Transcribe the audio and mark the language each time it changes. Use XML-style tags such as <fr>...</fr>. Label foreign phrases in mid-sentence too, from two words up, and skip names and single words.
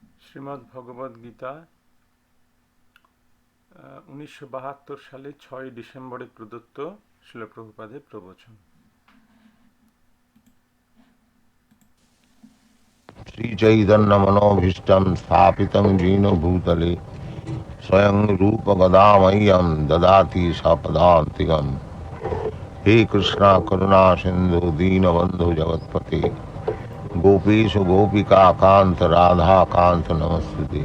<bn>শ্রীমদ্ ভগবদ গীতা 1972 সালে 6 ডিসেম্বরে প্রদত্ত শ্রীল প্রভুপাদের প্রবচন।</bn> <sa>श्री चैतन्य मनोभीष्टं स्थापितं येन भूतले स्वयं रूप गदामह्यं ददाति सपदान्तिकं। हे कृष्णा करुणा सिंधु दीनबंधु जगत्पते गोपीश गोपिका कांत राधा कांत नमस्ते।</sa>